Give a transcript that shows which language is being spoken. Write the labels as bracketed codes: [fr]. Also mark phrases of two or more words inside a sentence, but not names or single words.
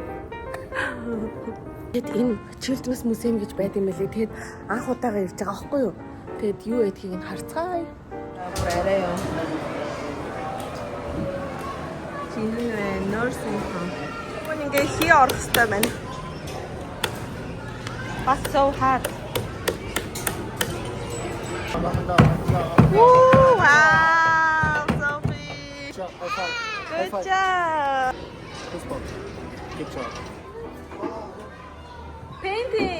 [mn] Тэгэд энэ Children's Museum гэж байд юм лээ. Тэгэд анх удаага ирж байгаа аахгүй юу? Тэгэд юу гэдгийг нь харцгаая. Арай юу. Чиний [en] nursing home. [mn] Ингээ хий орох хэрэгтэй байна. [en] But so hard. Woo! Wow, Sophie! Good job! Good job. Painting!